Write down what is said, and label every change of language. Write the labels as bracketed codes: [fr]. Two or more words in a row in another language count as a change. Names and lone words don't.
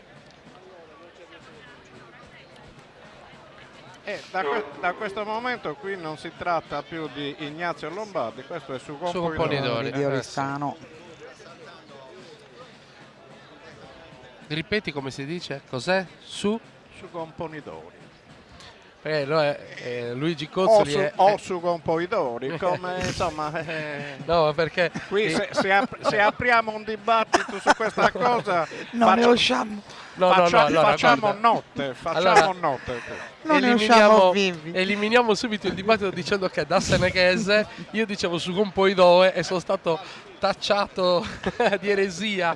[it] Da questo momento qui non si tratta più di Ignazio Lombardi, questo è su Componidori Di Oristano. Ripeti come si dice? Cos'è? Su Componidori. Luigi Cozzoli o su Componidori, come insomma. No, perché qui se apriamo un dibattito su questa cosa non ne usciamo. Facciamo notte. Non ne usciamo vivi. Eliminiamo subito il dibattito dicendo che da seneghese io dicevo su Componidori e sono stato tacciato di eresia.